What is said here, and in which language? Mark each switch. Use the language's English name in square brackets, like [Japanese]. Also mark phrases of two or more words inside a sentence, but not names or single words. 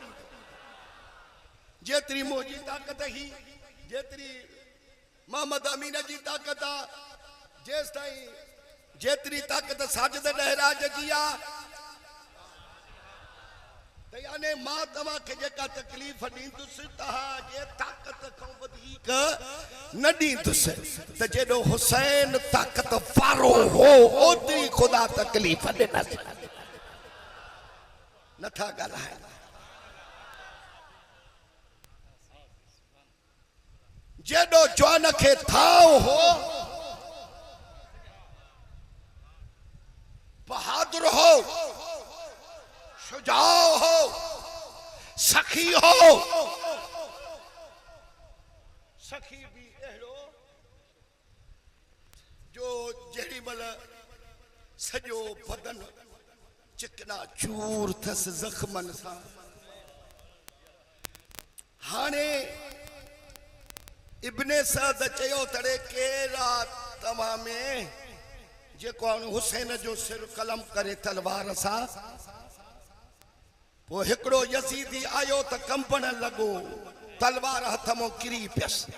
[Sindhi] जेतिरी मुंहिंजी ताकत ही, जेतिरी मोहम्मद अमीन जी ताकत आ, जेसि ताईं जेतिरी ताकत साजिद डहराज जी आ, त याने मां तव्हां खे जेका तकलीफ़ ॾींदुसि तव्हां जे ताकत खां वधीक न ॾींदुसि। त जेॾो हुसैन ताकत वारो हो ओतिरी ख़ुदा तकलीफ़ ॾिनसि। नथा ॻाल्हाइनि। जेॾो जवान खे थाव हो, बहादुर हो, शुजाओ हो, सख़्त सखी भी अहिड़ो जो जेड़ी मल सजो बदन चिकना चूर थस जख्मन सा हाने इब्ने साद चयो तड़े केरा तमामे जेको हुसैन जो सिर कलम करे तलवार सा वो हिकड़ो यजीदी आयो त कंपन लगो तलवार हथ मो किरी पियस